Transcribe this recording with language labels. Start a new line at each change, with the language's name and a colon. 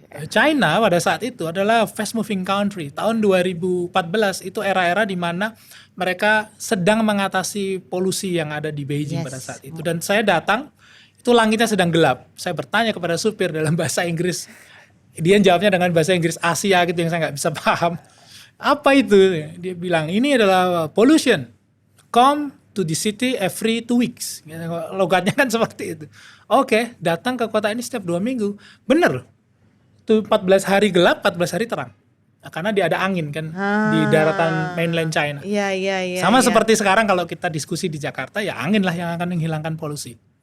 Indonesian: China pada saat itu adalah
English: fast moving country.
Indonesian: Tahun 2014 itu era-era di mana mereka sedang mengatasi polusi yang ada di Beijing pada saat itu. Dan saya datang, itu langitnya sedang gelap. Saya bertanya kepada supir dalam bahasa Inggris. Dia jawabnya dengan bahasa Inggris Asia gitu yang saya nggak bisa paham. Apa itu? Dia bilang, ini adalah pollution.
English: Come to the city every 2 weeks.
Indonesian: Logatnya kan seperti itu. Oke, datang ke kota ini setiap 2 minggu. Bener. Itu 14 hari gelap, 14 hari terang. Nah, karena dia ada angin kan di daratan mainland China. Iya. Sama seperti sekarang kalau kita diskusi di Jakarta, ya angin lah yang akan menghilangkan polusi.